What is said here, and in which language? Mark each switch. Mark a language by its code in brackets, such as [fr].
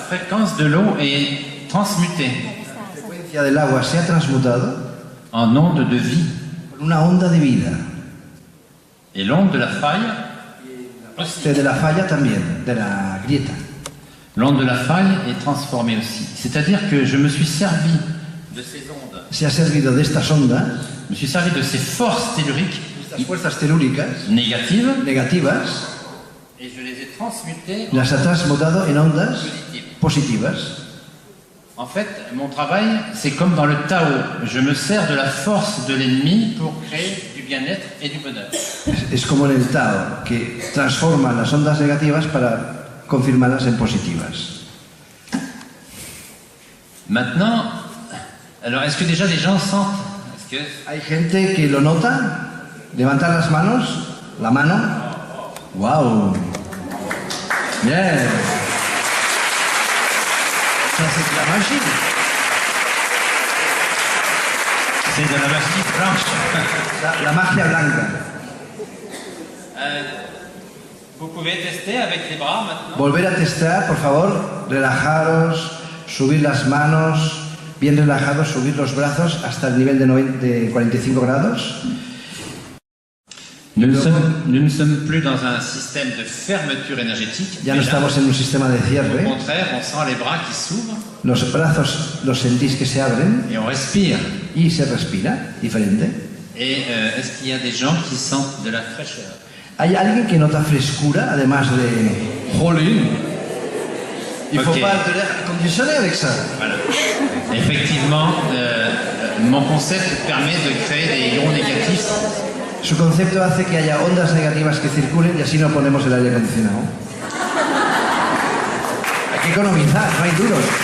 [fr] fréquence de l'eau est transmutée [es] La frecuencia del agua se ha transmutado [fr] en onde de vie. [es] con una onda de vida. [fr] Et l'onde de la faille, [es] De la falla también, de la grieta. [fr] l'onde de la faille est transformée aussi. C'est-à-dire que je me suis servi de ces ondes, [es] Se ha servido de estas ondas, [fr] je me suis servi de ces forces telluriques [es] estas fuerzas telúricas [fr] négatives, [es] negativas, [fr] et je les ai transmutées [es] las ha transmutado en ondas [fr] positives. [es] positivas. [fr] En fait, mon travail, c'est comme dans le Tao. Je me sers de la force de l'ennemi pour créer du bien-être et du bonheur. [es] Es como en el Tao, que transforma las ondas negativas para confirmarlas en positivas. [fr] Maintenant, alors est-ce que déjà les gens sentent? Est-ce que [es] Hay gente que lo nota. Levanta las manos, la mano. ¡Wow! Bien. [fr] Ça, c'est de la magie. c'est de la magie blanche? [es] La magia blanca. [fr] Vous pouvez tester avec les bras maintenant. [es] Volver a testar, por favor. Relajaros, subir las manos, bien relajados, subir los brazos hasta el nivel de 45 grados. [fr] Nous ne sommes plus dans un système de fermeture énergétique. [es] Ya no estamos en un sistema de [fr] Au [es] cierre. [fr] contraire, on sent les bras qui s'ouvrent [es] Los brazos los sentís que se abren [fr] et on respire. [es] y se respira diferente. [fr] Et est-ce qu'il y a des gens qui sentent de la fraîcheur? [es] ¿Hay alguien que nota frescura, además de... ¡Jolín! [fr] Il faut Ok. pas de l'air conditionné avec ça. Voilà. Effectivement, mon concept permet de créer des ions négatifs. [es] Su concepto hace que haya ondas negativas que circulen y así no ponemos el aire acondicionado. Hay que economizar, no hay duros.